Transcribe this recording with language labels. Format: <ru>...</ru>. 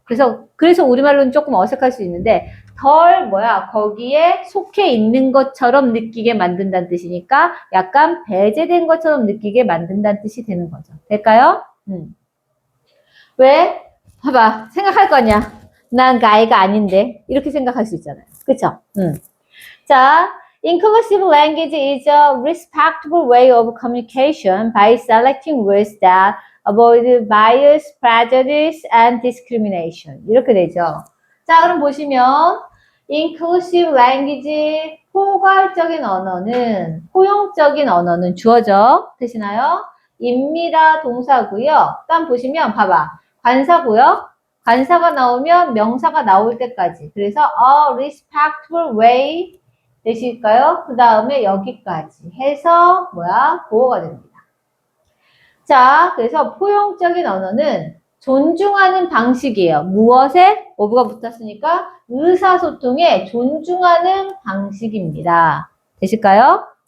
<ko>그래서 우리말로는 조금 어색할 수 있는데 거기에 속해 있는 것처럼 느끼게 만든다는 뜻이니까 약간 배제된 것처럼 느끼게 만든다는 뜻이 되는 거죠. 될까요? 왜? 봐봐. 생각할 거냐? 난 가이가 아닌데. 이렇게 생각할 수 있잖아요. 그쵸? 자,</ko> <en>inclusive language is a respectable way of communication by selecting words that avoid bias, prejudice, and discrimination.</en> <ko>이렇게 되죠. 자, 그럼 보시면 inclusive language, 포괄적인 언어는, 포용적인 언어는 주어죠. 되시나요? 입니다 동사고요. 다음 보시면 봐봐. 관사고요. 관사가 나오면 명사가 나올 때까지. 그래서</ko> <en>a respectful way</en> <ko>되실까요? 그 다음에 여기까지 해서 보어가 됩니다. 자, 그래서 포용적인 언어는 존중하는 방식이에요. 무엇에? of가 붙었으니까 의사소통에 존중하는 방식입니다. 되실까요?</ko>